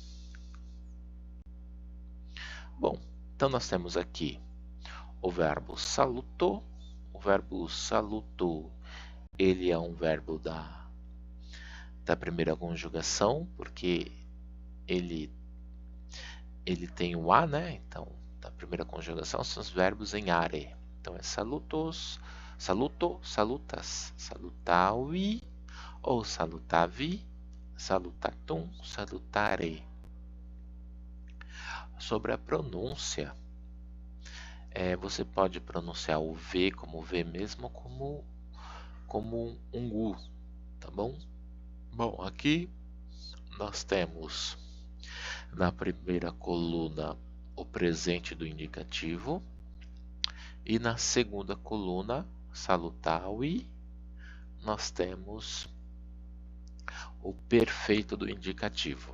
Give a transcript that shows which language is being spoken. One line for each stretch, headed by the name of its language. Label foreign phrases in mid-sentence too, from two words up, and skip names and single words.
Portuguese: Bom, então nós temos aqui o verbo saluto. O verbo saluto, ele é um verbo da primeira conjugação, porque ele tem o a, né? Então, da primeira conjugação são os verbos em are. Então é
Latin: salutos, saluto, salutas, salutavi ou salutavi, salutatum, salutare.
Portuguese: Sobre a pronúncia, você pode pronunciar o V como V mesmo, como um U, tá bom? Bom, aqui nós temos na primeira coluna o presente do indicativo e na segunda coluna, salutavi, nós temos o perfeito do indicativo.